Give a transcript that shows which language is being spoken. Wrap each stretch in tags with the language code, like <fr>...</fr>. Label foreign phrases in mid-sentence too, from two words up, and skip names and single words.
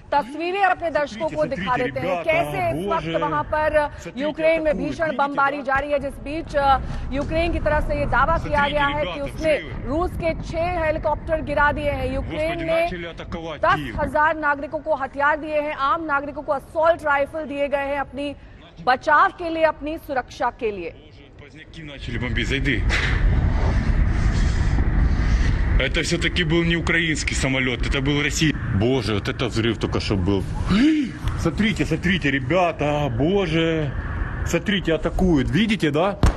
<hi>तस्वीरें अपने दर्शकों को दिखा देते हैं कैसे इस वक्त वहां पर यूक्रेन में भीषण बमबारी जारी है, जिस बीच यूक्रेन की तरफ से ये दावा किया गया है कि उसने रूस के 6 हेलीकॉप्टर गिरा दिए हैं। यूक्रेन ने 10,000 नागरिकों को हथियार दिए हैं, आम नागरिकों को</hi> <en>assault rifle</en> <hi>दिए गए हैं अपनी बचाव के लिए, अपनी सुरक्षा के लिए।</hi> <ru>Это все-таки был не украинский самолет, это был российский. Боже, вот это взрыв только что был. Смотрите, смотрите, ребята, боже. Смотрите, атакуют. Видите, да?</ru>